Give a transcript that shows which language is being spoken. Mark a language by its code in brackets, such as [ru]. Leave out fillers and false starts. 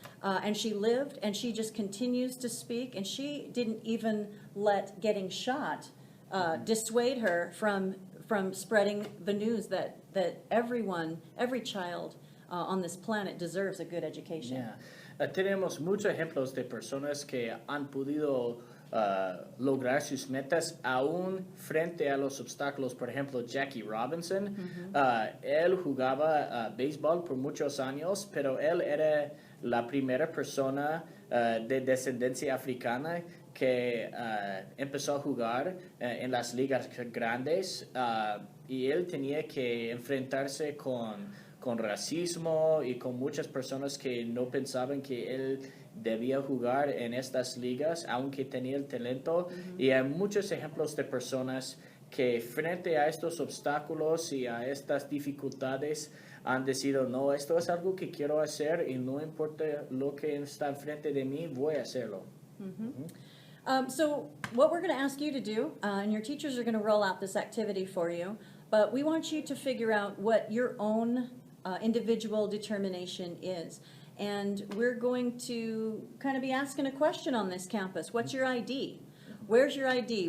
[en] And she lived, and she just continues to speak, and she didn't even let getting shot dissuade her from spreading the news that every child on this planet deserves a good education. Yeah. [es] Tenemos muchos ejemplos de personas que han podido lograr sus metas aún frente a los obstáculos. Por ejemplo, Jackie Robinson, él jugaba béisbol por muchos años, pero él era la primera persona de descendencia africana que empezó a jugar en las ligas grandes, y él tenía que enfrentarse con racismo y con muchas personas que no pensaban que él debía jugar en estas ligas, aunque tenía el talento. Y hay muchos ejemplos de personas que frente a estos obstáculos y a estas dificultades han decidido, no, esto es algo que quiero hacer y no importa lo que está enfrente de mí, voy a hacerlo. [en] So what we're going to ask you to do, and your teachers are going to roll out this activity for you, but we want you to figure out what your own individual determination is. And we're going to kind of be asking a question on this campus. What's your ID? Where's your ID?